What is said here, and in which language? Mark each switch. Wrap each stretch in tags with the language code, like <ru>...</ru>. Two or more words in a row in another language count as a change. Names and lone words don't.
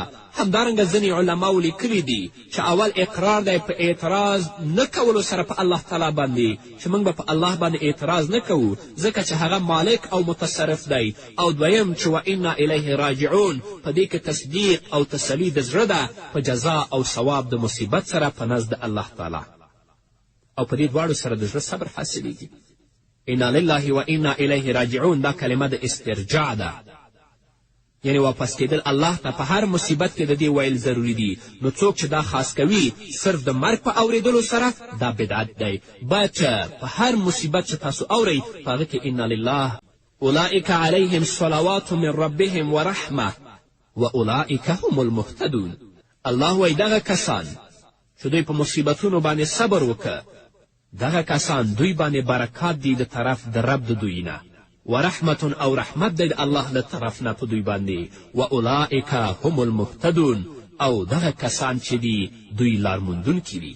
<ps>همدارنګه ځینې علماو لیکلي دي چې اول اقرار دی په اعتراض نه کولو سره په الله تعالی باندې چې موږ به په الله باندې اعتراض نه کوو ځکه چې هغه مالک او متصرف دی. او دویم چې</ps> <ar>و انا الیه راجعون</ar> <ps>په دې کې تصدیق او تسلي د زړه ده په جزا او ثواب د مصیبت سره په نزد الله تعالی، او په دې دواړو سره د زړه صبر حاصلیږي.</ps> <ar>انا لله و انا الیه راجعون</ar> <ps>دا کلمه د استرجاع ده، یعنی واپس کېدل الله ته په هر مصیبت کې د دې ویل ضروري دي. نو څوک چې دا خاص کوي صرف د مرګ په اورېدلو سره دا بدعت دی. باید چې په هر مصیبت چې تاسو اورئ په هغه کې</ps> <ar>انا لله اولئک علیهم صلوات من ربهم ورحمه و اولئک هم المهتدون.</ar> <ps>الله وایي دغه کسان چې دوی په مصیبتونو باندې صبر وکړه دغه کسان دوی باندې برکات دي د طرف د رب د دوی نه، و رحمت او رحمت دی د الله له طرف نه په دوی باندې،</ps> <ar>و اولئک هم المهتدون</ar> <ps>او دغه کسان چې دي دوی لارموندونکي دي.</ps>